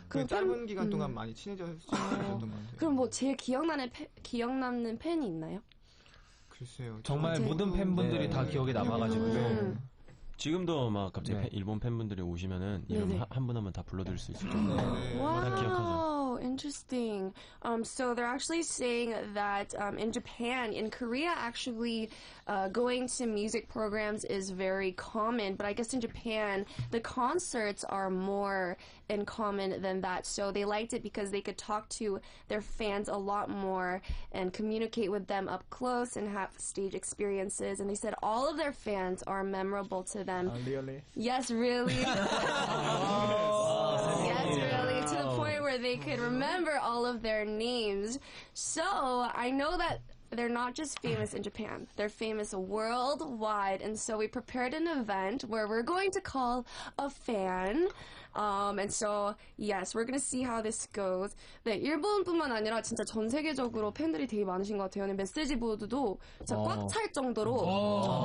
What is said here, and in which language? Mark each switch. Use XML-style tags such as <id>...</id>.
<ko>그 짧은 기간 동안 많이 친해졌던 것 같아요. 그럼 뭐 제일 기억 남는 팬이 있나요? 글쎄요. 정말 모든 팬분들이 다 기억에 남아가지고. 지금도 막 갑자기 일본 팬분들이 오시면은 이름 한 분 한 분 다 불러드릴 수 있을 정도로 다 기억하죠.</ko> <en>Interesting. So they're actually saying that in Japan, in Korea, actually going to music programs is very common. But I guess in Japan, the concerts are more in common than that. So they liked it because they could talk to their fans a lot more and communicate with them up close and have stage experiences. And they said all of their fans are memorable to them. Really? Yes, really. Yes, really. To the point where they could remember all of their names. So I know that they're not just famous in Japan. They're famous worldwide. And so we prepared an event where we're going to call a fan. And so, yes, we're going to see how this goes.</en> <ko>네, 일본뿐만 아니라 진짜 전 세계적으로 팬들이 되게 많으신 것 같아요. 메시지 보드도 진짜 꽉 찰 정도로.</ko>